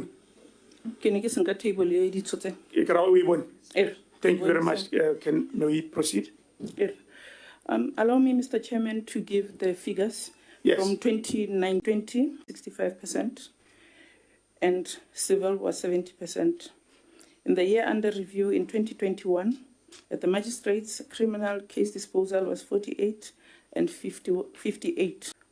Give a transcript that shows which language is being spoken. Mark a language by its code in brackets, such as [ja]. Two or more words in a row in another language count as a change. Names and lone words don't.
[tn] Ke ne ke senka table e di tshotse. [en] Thank you very Bonnie, much. May we proceed? Allow me, Mr. Chairman, to give the figures. Yes. From 2019-20, 65%, and civil was 70%. In the year under review in 2021, at the magistrates, criminal case disposal was 48 and 58%.